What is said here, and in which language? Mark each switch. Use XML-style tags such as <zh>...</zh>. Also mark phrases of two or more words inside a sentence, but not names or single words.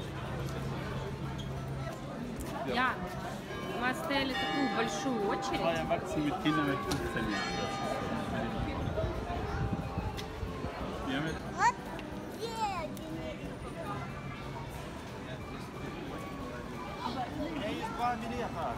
<ru>Я. Мы стояли такую большую очередь.</ru> <de>Erwachsene mit Kindern mit 15 Jahren. Das ist so. Wir haben jetzt</de> <ru>Вот дядя. У меня есть 2 билета.</ru>